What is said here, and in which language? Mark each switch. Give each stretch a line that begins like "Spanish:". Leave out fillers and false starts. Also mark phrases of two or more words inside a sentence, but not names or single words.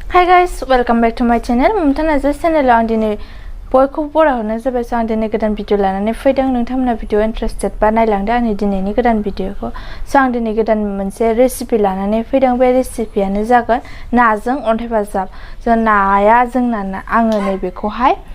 English: Hi guys, welcome back to my channel.
Bodo: Momita Narzary channel आं दिनै बयखौबो बरायहरनाय जाबाय आं दिनै गोदान भिडिअ लानानै फैदों नोंथांमोना
English: video interested
Bodo: बा नायलांदो आंनि दिनैनि गोदान भिडिअखौ आं दिनै गोदान मोनसे रेसिपि लानानै फैदों बे रेसिपियानो जागोन नाजों अन्थाइ बाजाब जों नाया जोंना आङो नैबेखौहाय